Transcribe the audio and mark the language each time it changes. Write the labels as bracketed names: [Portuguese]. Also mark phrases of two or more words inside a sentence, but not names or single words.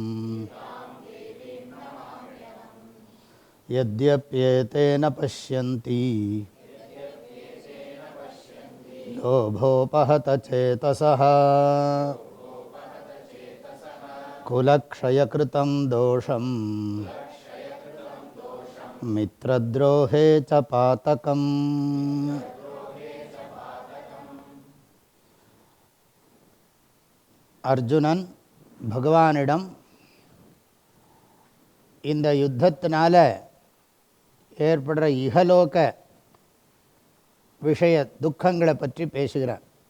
[Sanskrit] यद्यप्येतेन पश्यन्ति लोभोपहत चेतसः कुलक्षयकृतं दोषं मित्रद्रोहे च पातकम्. [Tamil] அர்ஜுனன் பகவானிடம் இந்த யுத்தத்தினால ஏற்படுற இகலோக விஷய துக்கங்களை பற்றி பேசுகிறான்.